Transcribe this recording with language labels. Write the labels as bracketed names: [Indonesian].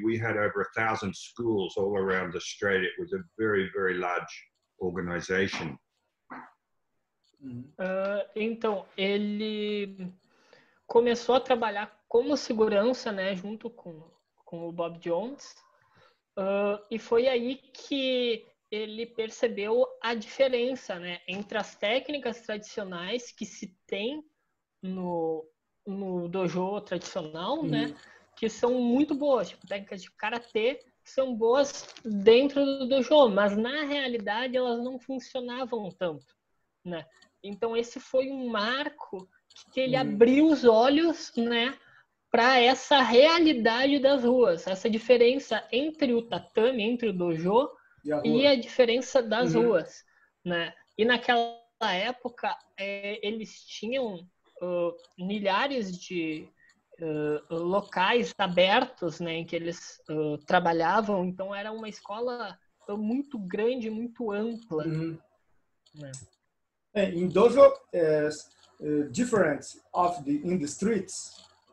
[English] We had over 1,000 schools all around Australia. It was a very, very large organization. [Portuguese] Então, ele começou a trabalhar como segurança, né, junto com o Bob Jones. E foi aí que ele percebeu a diferença, né, entre as técnicas tradicionais que se tem no dojo tradicional, né, que são muito boas, tipo técnicas de karatê, que são boas dentro do dojo, mas na realidade elas não funcionavam tanto, né? Então esse foi um marco que ele abriu os olhos, né, para essa realidade das ruas, essa diferença entre o tatame, entre o dojo e a diferença das ruas, né? E naquela época eles tinham milhares de locais abertos, né, em que eles trabalhavam. Então era uma escola muito grande, muito ampla. Né? [English] In dojo, different in the streets.